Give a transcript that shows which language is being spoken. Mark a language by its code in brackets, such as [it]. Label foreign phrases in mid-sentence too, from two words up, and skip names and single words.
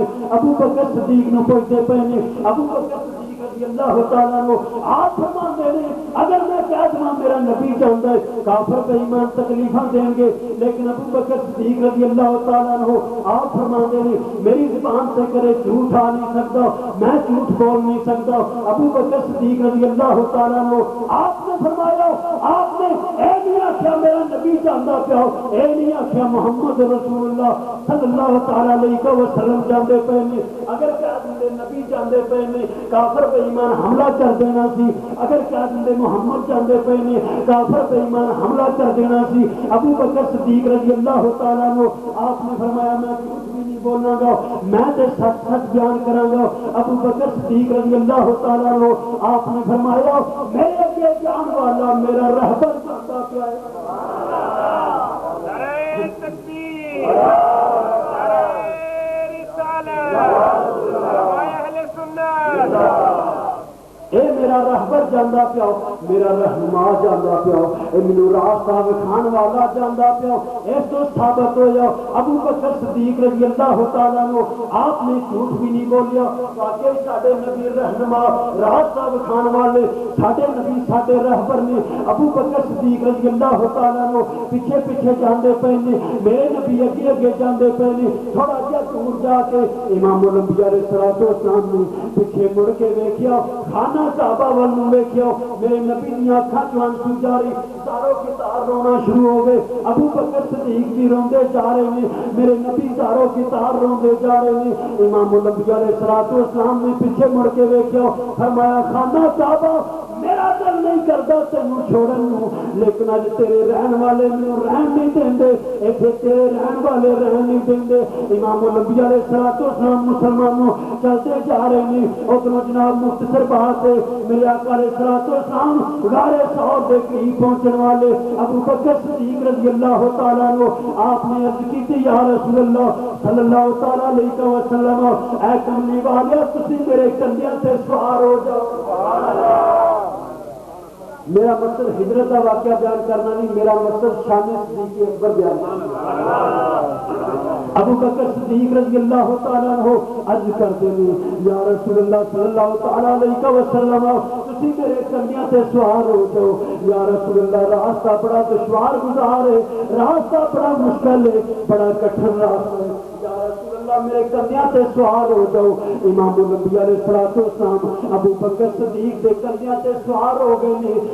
[pa] ابو بکر صدیق نو پوچھتے پے نے۔ ابو بکر صدیق [ar] رضی اللہ تعالیٰ عنہ [pa] آپ فرماندے نے اگر میں کہہ دوں میرا نبی جاندا ہے کافر بے ایمان تکلیفاں دیں گے، لیکن ابو بکر صدیق [ar] رضی اللہ تعالیٰ عنہ [pa] آپ فرماندے نے میری زبان سے کرے جھوٹ آ نہیں سکتا، میں جھوٹ بول نہیں سکتا۔ ابو بکر صدیق [ar] رضی اللہ تعالیٰ عنہ [pa] آپ نے فرمایا آپ نے اے نہیں آخیا میرا نبی جاندا پیا، اے نہیں آخیا محمد رسول اللہ [ar] صلی اللہ تعالیٰ علیہ وسلم [pa] جاندے پے نے۔ اگر کہہ دیں نبی جاندے پے نے کافر بے ایمان حملہ کر دینا سی، اگر کہہ دیں محمد جاندے پے نے کافر بے ایمان حملہ کر دینا سی۔ ابو بکر صدیق [ar] رضی اللہ تعالیٰ عنہ [pa] آپ نے فرمایا میں کچھ بھی نہیں بولوں گا، میں تے سچ سچ بیان کراں گا۔ ابو بکر صدیق [ar] رضی اللہ تعالیٰ عنہ [pa] آپ نے فرمایا میرے اگے جان والا میرا رہبر جاندا پیا ہے۔ [ur] نعرہ تکبیر، نعرہ رسالت، اہل سنت۔ [pa] اے میرا رہبر جاندا پیا، میرا رہنما جاندا پیا، اے مینوں راستہ وکھان والا جاندا پیا۔ اس تو ثابت ہویا ابو بکر صدیق [ar] رضی اللہ تعالیٰ عنہ [pa] آپ نے جھوٹ بھی نہیں بولیا۔ واقعی ساڈے نبی رہنما راستہ وکھان والے ساڈے نبی ساڈے رہبر نے۔ ابو بکر صدیق [ar] رضی اللہ تعالیٰ عنہ [pa] پیچھے پیچھے جاندے پے نے، میرے نبی اگے اگے جاندے پے نے۔ تھوڑا جہا دور جا کے امام الانبیاء [ar] علیہ الصلوۃ والسلام [pa] نے پیچھے مڑ کے ویکھیا، خانہ کعبہ ول ویکھیا، میرے نبی دی اکھاں چوں آنسو جاری، زارو کے تار رونا شروع ہو گئے۔ ابو بکر صدیق بھی روندے جا رہے ہیں، میرے نبی زارو کے تار روندے جا رہے ہیں۔ امام الانبیاء [ar] علیہ الصلوۃ والسلام [pa] نے پیچھے مڑ کے ویکھیا، فرمایا خانہ کعبہ میرا دل نہیں کردا تینوں چھوڑن نوں، لیکن اج تیرے رہن والے مینوں رہن نہیں دیندے، ایتھے تیرے رہن والے رہن نہیں دیندے۔ [ur] امام الانبیاء [ar] علیہ الصلوۃ والسلام [ur] مسلمانوں چلتے جا رہے ہیں۔ [pa] ادھر جناب مختصر بات ہے میرے آقا [ar] علیہ الصلوۃ والسلام [pa] غار ثور دے قریب پہنچن والے ابو بکر صدیق [ar] رضی اللہ تعالیٰ عنہ [pa] آپ نے عرض کی تھی [ar] یا رسول اللہ صلی اللہ تعالیٰ علیہ وسلم [pa] اے کملی والے تسی میرے کندھیاں سے سوار ہو جاؤ۔ [ur] میرا مقصد ہجرت کا واقعہ بیان کرنا نہیں، میرا مقصد شان صدیق اکبر بیان کرنا۔ ابو بکر صدیق [ar] رضی اللہ تعالیٰ عنہ [ur] عرض کرتے ہیں [ar] یا رسول اللہ صلی اللہ تعالیٰ علیہ وسلم [ur] تسی میرے کندھیاں سے سوار ہو جاؤ۔ [ar] یا رسول اللہ [ur] راستہ بڑا دشوار گزار ہے، راستہ بڑا مشکل ہے، بڑا کٹھن راستہ ہے، [ar] یا رسول اللہ [ur] میرے کندھیاں سے سوار ہو جاؤ۔ [pa] امام الانبیاء [ar] علیہ الصلوۃ والسلام [pa] ابو بکر صدیق دے کندھیاں سے سوار ہو گئے نے۔